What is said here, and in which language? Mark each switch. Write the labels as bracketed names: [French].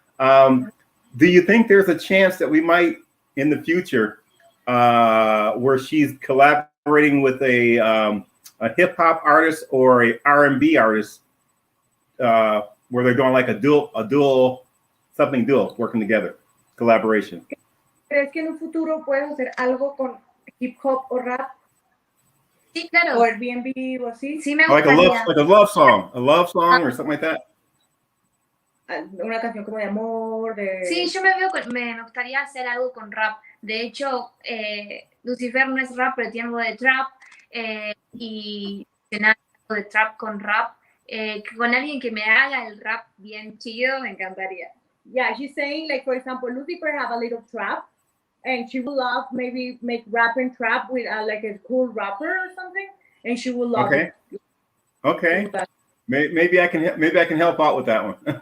[English] Do you think there's a chance that we might in the future where she's collaborating with a hip hop artist or a R&B artist, where they're doing like a dual working together, collaboration? [Spanish] ¿Crees que en un futuro puedes hacer algo con hip hop o rap? Sí, claro. O Airbnb o así. Sí, me [English] Like [Spanish] gustaría. [English] a love song or something like that. [Spanish] Una canción como de amor, de... Sí, yo me gustaría hacer algo con rap. De hecho, Lucifer no es rap, pero tiene algo de trap. Y algo de trap con rap. Con alguien que me haga el rap bien chido, me encantaría. [English] Yeah, she's saying, like, for example, Lucifer have a little trap, and she would love maybe make rap and trap with like a cool rapper or something, and she would love it. Okay. Maybe I can help out with that one.